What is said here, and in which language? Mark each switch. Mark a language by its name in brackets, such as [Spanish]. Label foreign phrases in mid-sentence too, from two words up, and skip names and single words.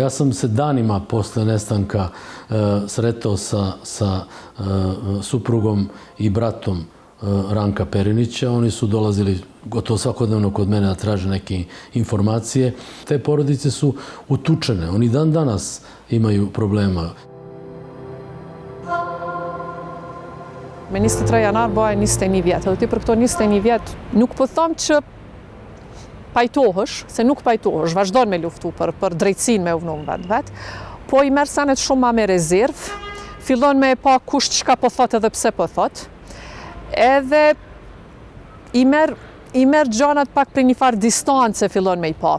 [Serbian] Ja sam se danima posle nestanka sretao sa suprugom i bratom Ranka Perinića. Oni su dolazili gotovo svakodnevno kod mene da traže neke informacije. Te porodice su utučene. Oni dan danas imaju problema. [Albanian] Me 23 janar bëhen 21 vjet. Edhe ti për këto 21 vjet nuk po them që pajtohesh, se nuk pajtohesh, vazhdon me luftu për drejtësinë me uvnu vet, po i merr sanet shumë ma me rezervë, fillon me pa kush çka po thot edhe pse po thot, edhe i merr gjanat pak për një farë distance fillon me i pa.